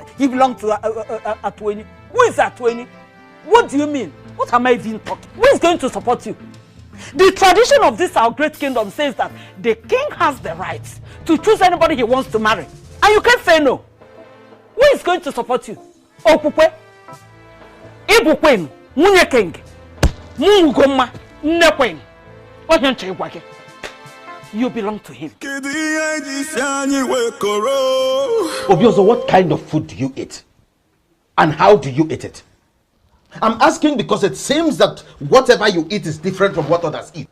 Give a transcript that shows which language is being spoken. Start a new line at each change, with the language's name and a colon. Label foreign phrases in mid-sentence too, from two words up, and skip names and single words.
English: You belong to Atuini. Who is Atuini? What do you mean? What am I even talking? Who is going to support you? The tradition of this our great kingdom says that the king has the right to choose anybody he wants to marry. And you can't say no. Who is going to support you? Okukwe? Ibukwen? Munye king? Mungoma? Nekwen? You belong to him. Obioso, what kind of food do you eat? And how do you eat it? I'm asking because it seems that whatever you eat is different from what others eat.